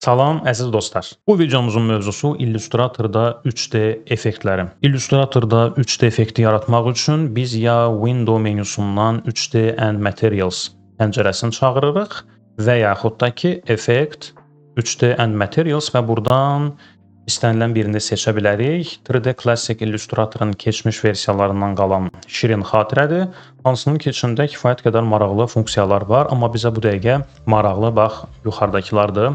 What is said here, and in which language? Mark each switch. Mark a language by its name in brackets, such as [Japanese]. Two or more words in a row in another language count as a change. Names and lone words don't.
[Azerbaijani] Salam əziz dostlar. Bu videomuzun mövzusu Illustratorda 3D effektləri. Illustratorda 3D effekti yaratmaq üçün biz ya Window menyusundan 3D and Materials pəncərəsini çağırırıq və yaxud da ki Effect, 3D and Materials və buradan istənilən birini seçə bilərik. 3D Classic Illustrator'ın keçmiş versiyalarından qalan şirin xatirədir. Hansının ki içində kifayət qədər maraqlı funksiyalar var, amma bizə bu dəqiqə maraqlı bax yuxarıdakılardır.